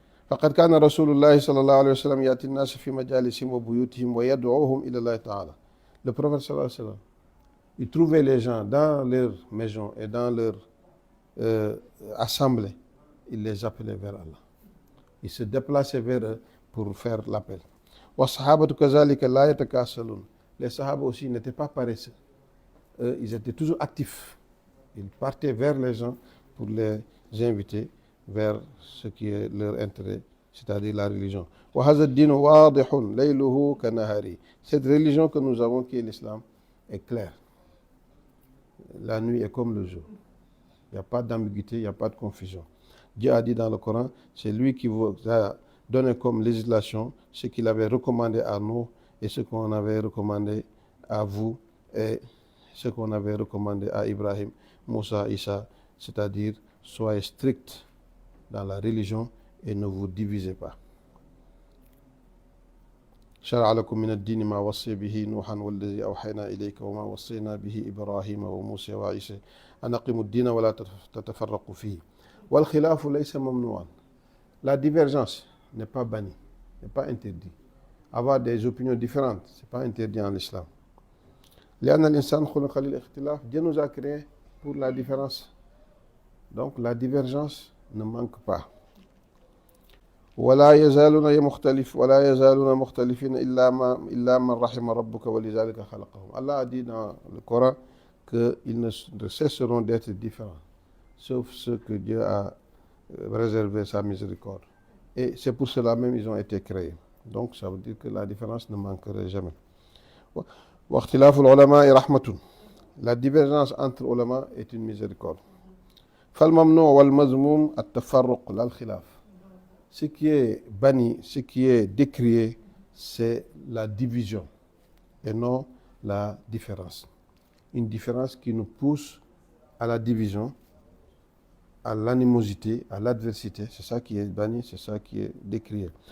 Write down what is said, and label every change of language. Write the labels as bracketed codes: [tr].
[ar] فقد كان رسول الله صلى الله عليه وسلم يأتي الناس في مجالسهم وبيوتهم ويدعوهم إلى الله تعالى. [fr] Le prophète [ar] صلى الله عليه وسلم, [fr] il trouvait les gens dans leur maison et dans leur assemblée, il les appelait vers Allah. Il se déplaçait vers eux pour faire l'appel. [ar] والصحابة كذلك لا يتكاسلون. [fr] Les sahaba aussi n'étaient pas paresseux. Eux, ils étaient toujours actifs. Ils partaient vers les gens pour les inviter vers ce qui est leur intérêt, c'est-à-dire la religion. [ar] وهذا الدين واضح ليله كنهاره. [fr] Cette religion que nous avons, qui est l'islam, est claire. La nuit est comme le jour. Il n'y a pas d'ambiguïté, il n'y a pas de confusion. Dieu a dit dans le Coran, c'est lui qui vous a donné comme législation ce qu'il avait recommandé à nous et ce qu'on avait recommandé à vous et ce qu'on avait recommandé à Ibrahim, Moussa, Isa, c'est-à-dire soyez stricts dans la religion et ne vous divisez pas. [ar] شرع لكم من الدين ما وصي به نوحا والذي أوحينا إليك وما وصينا به إبراهيم وموسى وعيسى أن أقيموا الدين ولا تتفرقوا فيه والخلاف ليس ممنوعا. [fr] La divergence n'est pas bannie, n'est pas interdit. Avoir des opinions différentes, ce n'est pas interdit en islam. [ar] لأن الإنسان خلق للاختلاف. [fr] Dieu nous a créés pour la différence. Donc la divergence ne manque pas. [ar] ولا يزالون مختلفين إلا من رحم ربك ولذلك خلقهم. [fr] Allah a dit dans le Coran qu'ils ne cesseront d'être différents, sauf ceux que Dieu a réservé sa miséricorde. Et c'est pour cela même ils ont été créés. Donc ça veut dire que la différence ne manquerait jamais. [ar] واختلاف العلماء رحمة. [fr] La divergence entre ulama est une miséricorde. [ar] فالممنوع والمذموم التفرق لا الخلاف. [fr] Ce qui est banni, ce qui est décrié, c'est la division et non la différence. Une différence qui nous pousse à la division, à l'animosité, à l'adversité. C'est ça qui est banni, c'est ça qui est décrié.